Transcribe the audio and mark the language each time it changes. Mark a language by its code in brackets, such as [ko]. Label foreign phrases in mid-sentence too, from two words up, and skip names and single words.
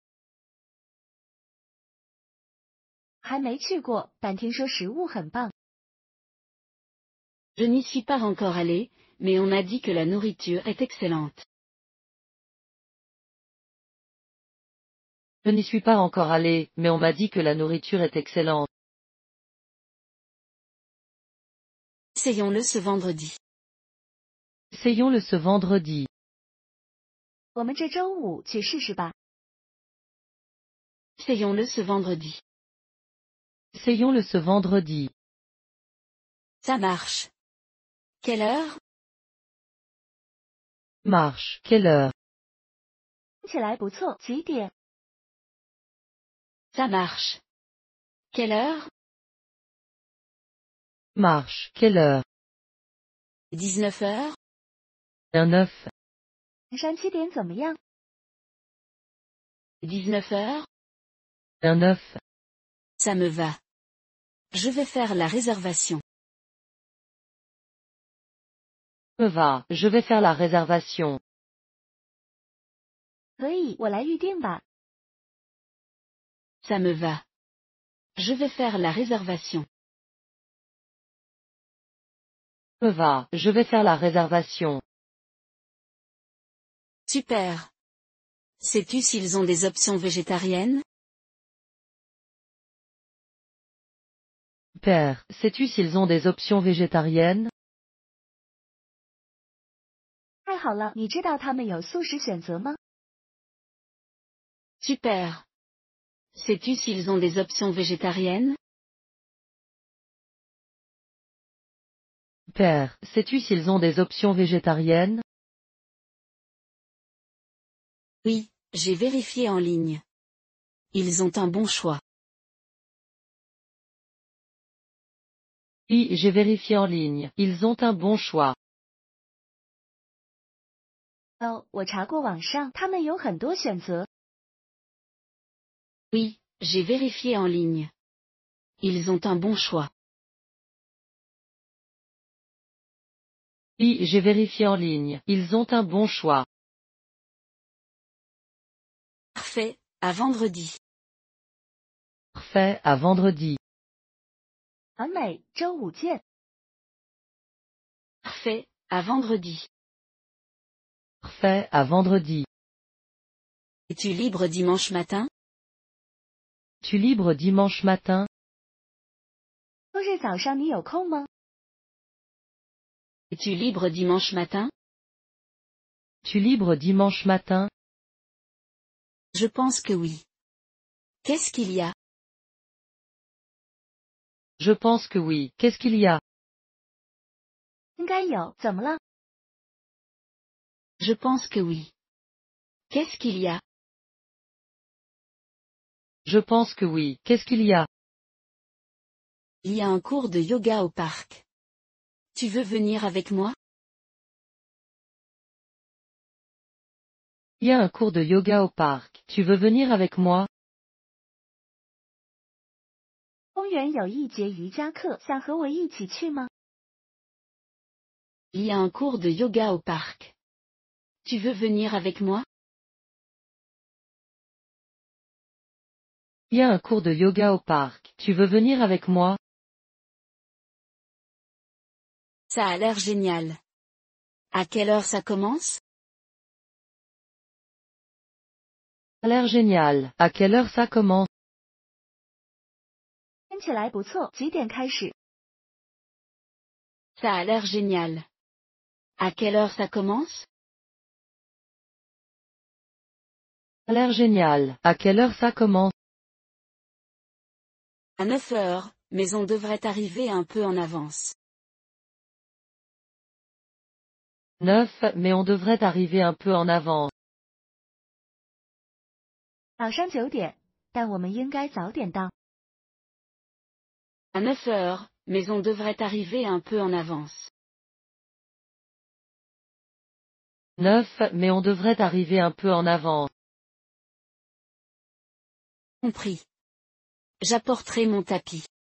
[zh] 还没去过，但听说食物很棒。 [fr] Je n'y suis pas encore allé, mais on m'a dit que la nourriture est excellente. Je n'y suis pas encore allé, mais on m'a dit que la nourriture est excellente. Essayons-le ce vendredi. Essayons-le ce vendredi. [zh] 我们这周五去试试吧。 [fr] Essayons-le ce vendredi. Essayons-le ce vendredi. Ça marche. Quelle heure? Marche. Quelle heure? [zh] 听起来不错，几点？ [fr] Ça marche. Quelle heure? Marche. Quelle heure? 19 heures? 19. [zh] 晚上7点怎么样？ [fr] 19 heures? 19. Ça me va. Je vais faire la réservation. Me va, je vais faire la réservation. [zh] 可以，我来预定吧。 [fr] Ça me va. Je vais faire la réservation. Me va, je vais faire la réservation. Super. Sais-tu s'ils ont des options végétariennes? Père, sais-tu s'ils ont des options végétariennes? [zh] 太好了，你知道他们有素食选择吗？ [fr] Super. Sais-tu s'ils ont des options végétariennes? Père, sais-tu s'ils ont des options végétariennes? Oui, j'ai vérifié en ligne. Ils ont un bon choix. Oui, j'ai vérifié en ligne. Ils ont un bon choix. [zh] 哦，我查过网上，他们有很多选择。 [fr] Oui, j'ai vérifié en ligne. Ils ont un bon choix. Oui, j'ai vérifié en ligne. Ils ont un bon choix. Parfait, à vendredi. Parfait, à vendredi. [zh] 完美，周五见。 [fr] Parfait, à vendredi. Parfait, à vendredi. Es-tu libre dimanche matin? Tu libre dimanche matin? [zh] 周日早上你有空吗？ [fr] Es-tu libre dimanche matin? Tu libre dimanche matin? Je pense que oui. Qu'est-ce qu'il y a? Je pense que oui. Qu'est-ce qu'il y a? [zh] 应该有，怎么了？ [fr] Je pense que oui. Qu'est-ce qu'il y a? Je pense que oui. Qu'est-ce qu'il y a? Il y a un cours de yoga au parc. Tu veux venir avec moi? Il y a un cours de yoga au parc. Tu veux venir avec moi? [zh] 公园有一节瑜伽课，想和我一起去吗？ [fr] Il y a un cours de yoga au parc. Tu veux venir avec moi? Il y a un cours de yoga au parc. Tu veux venir avec moi? Ça a l'air génial. À quelle heure ça commence? Ça a l'air génial. À quelle heure ça commence? [zh] 听起来不错，几点开始？ [fr] Ça a l'air génial. À quelle heure ça commence? Ça a l'air génial. À quelle heure ça commence? À 9 heures, mais on devrait arriver un peu en avance. 9, mais on devrait arriver un peu en avant. [zh] 早上9点，但我们应该早点到。 [fr] À 9 heures, mais on devrait arriver un peu en avance. 9, mais on devrait arriver un peu en avant. Compris. J'apporterai mon tapis.